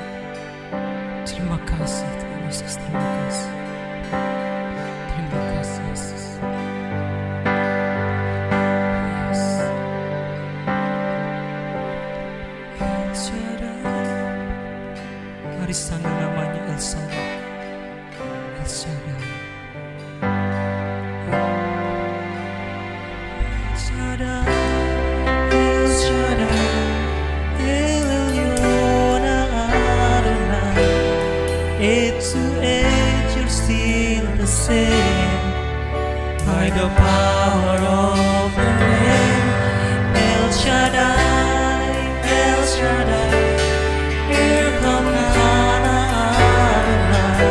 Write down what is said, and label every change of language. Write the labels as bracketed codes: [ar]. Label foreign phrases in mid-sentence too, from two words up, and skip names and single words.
[id] Terima kasih Tuhan Yesus, terima kasih. Terima kasih Yesus. Yes. El Shaddai. Mari sangga namanya El Shaddai. El Shaddai. El Shaddai. El Shaddai. El Elyon Adonai. [en] Age to age you're still the same. By the power of the name El Shaddai, El Shaddai. Here come Adonai.